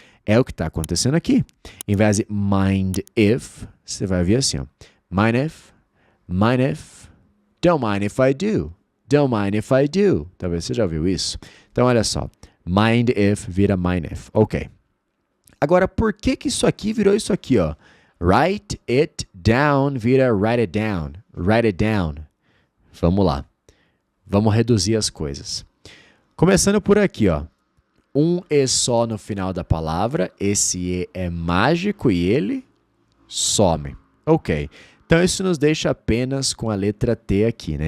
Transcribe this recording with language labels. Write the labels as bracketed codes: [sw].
[pt] É o que está acontecendo aqui. Em vez de [en] mind if, [pt] você vai ouvir assim, ó, [en] mind if, don't mind if I do. Don't mind if I do. [pt] Talvez você já ouviu isso. Então, olha só. [en] Mind if [pt] vira [en] mind if. [pt] Ok. Agora, por que isso aqui virou isso aqui, ó? [en] Write it down [pt] vira [en] write it down. Write it down. [pt] Vamos lá. Vamos reduzir as coisas. Começando por aqui, ó. Um E só no final da palavra. Esse E é mágico e ele some. Ok. Então, isso nos deixa apenas com a letra T aqui, né?